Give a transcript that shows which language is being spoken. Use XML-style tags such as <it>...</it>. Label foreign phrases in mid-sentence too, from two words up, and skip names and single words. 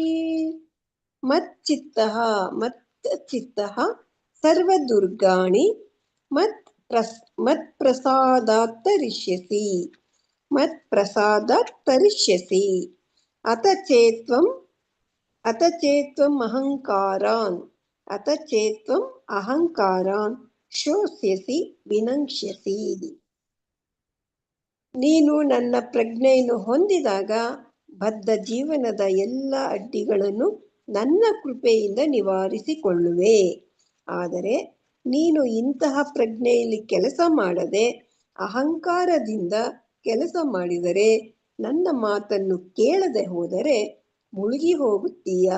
<sa>ಮಚ್ಚಿತ್ತಃ ಸರ್ವದುರ್ಗಾಣಿ ಮತ್ಪ್ರಸಾದಾತ್ ತರಿಷ್ಯಸಿ ಅತ ಚೇತ್ವಂ ಅಹಂಕಾರಾನ್ ಶೋಷ್ಯಸಿ ವಿನಂಕ್ಷ್ಯಸಿ.</sa> <kn>ನೀನು ನನ್ನ ಪ್ರಜ್ಞೆಯನ್ನು ಹೊಂದಿದಾಗ ಬದ್ಧ ಜೀವನದ ಎಲ್ಲ ಅಡ್ಡಿಗಳನ್ನು ನನ್ನ ಕೃಪೆಯಿಂದ ನಿವಾರಿಸಿಕೊಳ್ಳುವೆ. ಆದರೆ ನೀನು ಇಂತಹ ಪ್ರಜ್ಞೆಯಲ್ಲಿ ಕೆಲಸ ಮಾಡದೆ ಅಹಂಕಾರದಿಂದ ಕೆಲಸ ಮಾಡಿದರೆ, ನನ್ನ ಮಾತನ್ನು ಕೇಳದೆ ಹೋದರೆ ಮುಳುಗಿ ಹೋಗುತ್ತೀಯಾ.</kn>